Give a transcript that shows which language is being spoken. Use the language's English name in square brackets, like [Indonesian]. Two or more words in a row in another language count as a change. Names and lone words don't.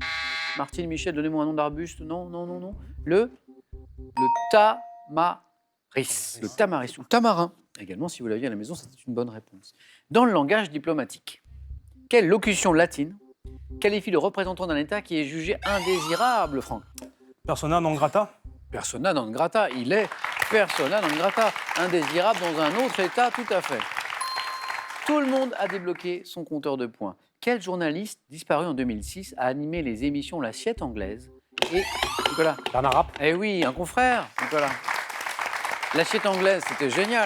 [French] Martine, Michel, donnez-moi un nom d'arbuste. Non, non, non, non. Le tamaris. Le tamaris ou tamarin. Également, si vous l'aviez à la maison, c'était une bonne réponse. Dans le langage diplomatique, quelle locution latine qualifie le représentant d'un État qui est jugé indésirable, Franck? [Latin] Persona non grata? Persona non grata. [French] Il est [Latin] persona non grata. [French] Indésirable dans un autre État, tout à fait. Tout le monde a débloqué son compteur de points. Quel journaliste, disparu en 2006, a animé les émissions L'Assiette anglaise et... Nicolas? Bernard Rapp? Eh oui, un confrère, Nicolas. L'Assiette anglaise, c'était génial.